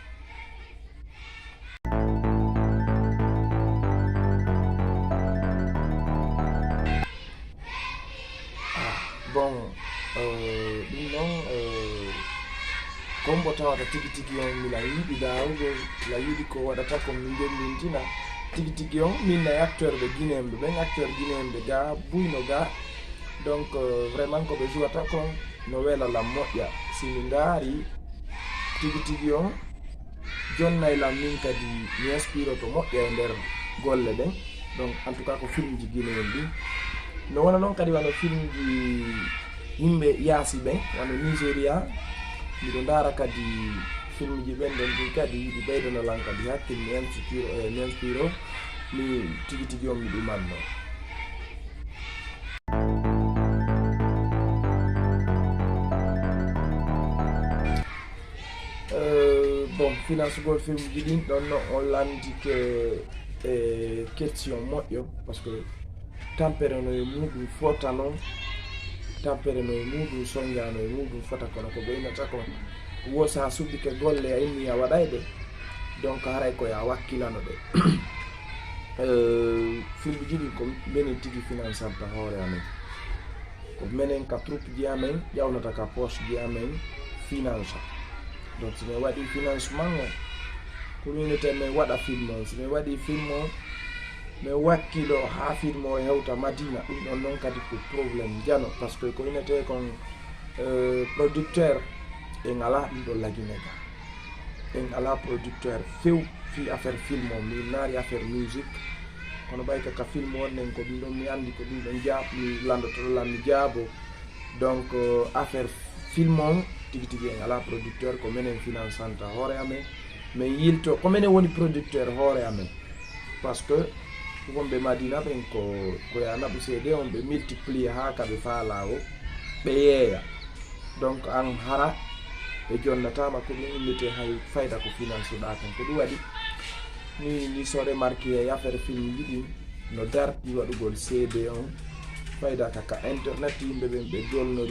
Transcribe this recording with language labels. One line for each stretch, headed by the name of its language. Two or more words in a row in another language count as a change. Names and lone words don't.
Fula: Bon ɗum noon kombo tawata tigi on mila yiɗi dawugo, la yiɗi ko waɗata ko min jendintina tigi on min nayi acteur ɓe guinéemɓe ɓen, acteur guinéemɓe ga buyno ga,
French: donc vraiment
Fula: ko ɓe jouata kon no welalam moƴƴa. Si mi ngaari tigi on jonnaylam min kadi mi inspire to moƴƴa e nder golle ɗen,
French: donc en tout cas
Fula: ko film ji guinéen ɗi. No wona noon kadi wano film ji yimɓe yaasi ɓen wano Nigéria, miɗo ndara kadi film ji ɓen ɗon ɗi kadi ɗi ɓeydonolan kadi hakkille mi inspire mi tigi on mi ɗumanno. Bon financegol film ji ɗin ɗon no on landike e question moƴƴo,
French: par ce que
Fula: tampere no e muɗum fota noon, tampere no e muɗum soñjano e muɗum fota, kono ko ɓeynata kon wo sa suɓike golle a inni a waɗayɗe, donc haray koye a wakkilano ɗe. film ji ɗi ko minen tigi financanta hoore amen, ko minen ka troupe ji amen ƴawnata ka poche ji amen finance. Donc si min waɗi financement o communauté min waɗa film o, si min waɗi film o min wakkilo ha film o hewta Madina, ɗum ɗon noon kadi ko probléme jano,
French: par ce que
Fula: ko inete kon producteur en ala ɗum ɗo laginega, en ala producteur few fi affaire film o, mi naari affaire musique, kono ɓay kaka film wonnen ko ɗum ɗon mi andi ko ɗum ɗon mi landotoɗo lan mi jaabo, donc affaire film on tigi tigi en ala producteur ko menen finançanta hoore amen min yilto ko menen woni producteur hoore amen
French: par ce que
Fula: wonɓe madina ɓen ko yanaɓe seede on ɓe multiplier ha kaɓe faalawo ɓe yeeya donc an hara ɓe jonnatama ko ɗum innete hay fayda ko finance ɗa tan ko ɗum waɗi ni so remarqué e affaire film ji ɗin no darɗi waɗugol cd on fayda kaka internet yimɓe ɓen ɓe dolnori